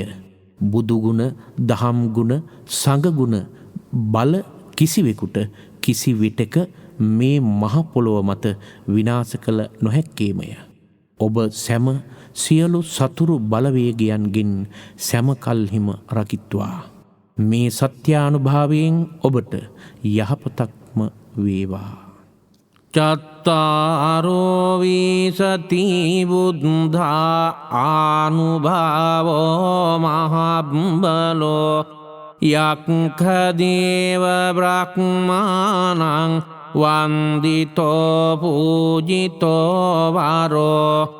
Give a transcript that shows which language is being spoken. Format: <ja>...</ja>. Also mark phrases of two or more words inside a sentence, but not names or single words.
<si>බුදුගුණ, දහම් ගුණ, සංඝගුණ බල කිසිවෙකුට කිසි විටක මේ මහ පොළොව මත විනාශ කළ නොහැක්කේමය. ඔබ සැම සියලු සතුරු බලවේගයන්ගෙන් සැමකල්හිම රකිත්වා. මේ සත්‍යානුභාවයෙන් ඔබට යහපතක්ම වේවා.</si> <pi>චත්තාරෝ විසති බුද්ධා ආනුභාවෝ මහබ්බලෝ යක්ඛදේව බ්‍රහ්මාණං වන්දිතෝ පූජිතෝ වරෝ</pi>